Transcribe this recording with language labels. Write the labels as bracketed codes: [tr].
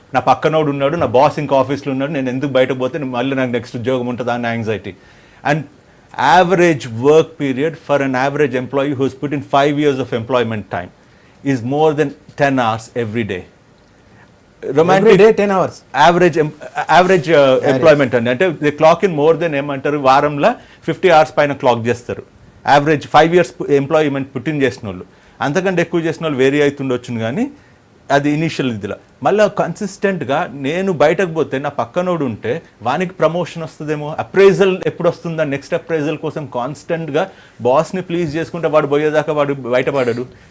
[te] నా పక్కనోడు ఉన్నాడు, నా బాస్ ఇంకా ఆఫీస్లో ఉన్నాడు, నేను ఎందుకు బయటకు పోతే మళ్ళీ నాకు నెక్స్ట్ ఉద్యోగం ఉంటుందా అన్న anxiety. [en] And average work period for an average employee who's put in 5 years of employment time is more than 10 hours every day. Romantic every day 10 hours average employment అంటే they clock in more than [te] ఏమంటారు వారంలో [en] 50 hours [te] పైన clock చేస్తారు. Average 5 years employment put in చేసిన వాళ్ళు. అంతకంటే ఎక్కువ చేసిన వాళ్ళు వేరీ అవుతుండొచ్చును. కానీ అది ఇనీషియల్ ఇదిలో మళ్ళీ కన్సిస్టెంట్గా నేను బయటకు పోతే నా పక్కనోడు ఉంటే వానికి ప్రమోషన్ వస్తుందేమో, అప్రైజల్ ఎప్పుడు వస్తుందా, నెక్స్ట్ అప్రైజల్ కోసం కాన్స్టెంట్గా బాస్ని ప్లీజ్ చేసుకుంటే వాడు పోయేదాకా వాడు బయటపడడు.